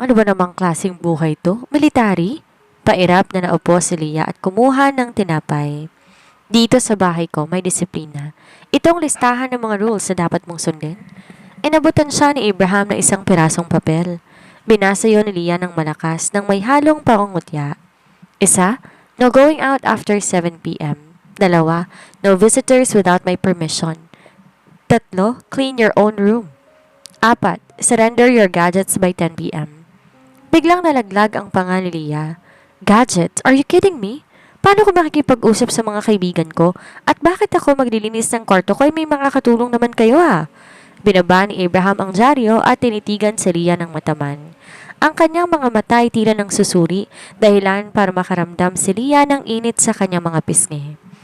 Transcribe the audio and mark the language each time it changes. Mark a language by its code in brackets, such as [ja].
[tl] Ano ba namang klaseng buhay to? Military? Pairap na naupo si Lia at kumuha ng tinapay. Dito sa bahay ko may disiplina. Itong listahan ng mga rules na dapat mong sundin. Inabutan siya ni Abraham ng isang pirasong papel. Binasa yun ni Leah ng malakas nang may halong pangungutya. [en] Isa, no going out after 7 p.m. Dalawa, no visitors without my permission. Tatlo, clean your own room. Apat, surrender your gadgets by 10 p.m. [tl] Biglang nalaglag ang panga ni Leah. Gadgets? [en] Are you kidding me? [tl] Paano ko makikipag-usap sa mga kaibigan ko? At bakit ako maglilinis ng kwarto ko ay may mga katulong naman kayo Binaba ni Abraham ang dyaryo at tinitigan si Leah ng mataman. Ang kanyang mga mata ay tila ng susuri, dahilan para makaramdam si Leah ng init sa kanyang mga pisngi.